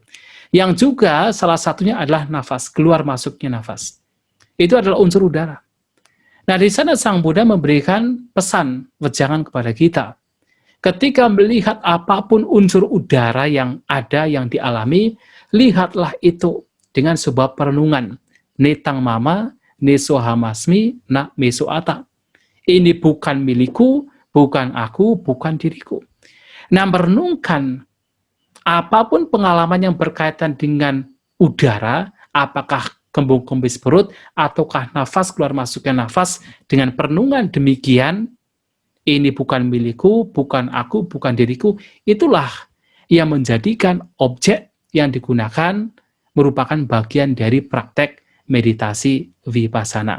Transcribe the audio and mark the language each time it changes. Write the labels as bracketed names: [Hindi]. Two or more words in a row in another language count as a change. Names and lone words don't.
[Indonesian] Yang juga salah satunya adalah nafas, keluar masuknya nafas. Itu adalah unsur udara. Nah, di sana Sang Buddha memberikan pesan, wejangan kepada kita. Ketika melihat apapun unsur udara yang ada, yang dialami, lihatlah itu dengan sebuah perenungan. [Pali] Netang mama, nesohamasmi, na mesoata. [Indonesian] Ini bukan milikku, bukan aku, bukan diriku. Nah, merenungkan apapun pengalaman yang berkaitan dengan udara, apakah kembung kempis perut, ataukah nafas, keluar masuknya nafas, dengan perenungan demikian, ini bukan milikku, bukan aku, bukan diriku, itulah yang menjadikan objek yang digunakan merupakan bagian dari praktek meditasi vipassana.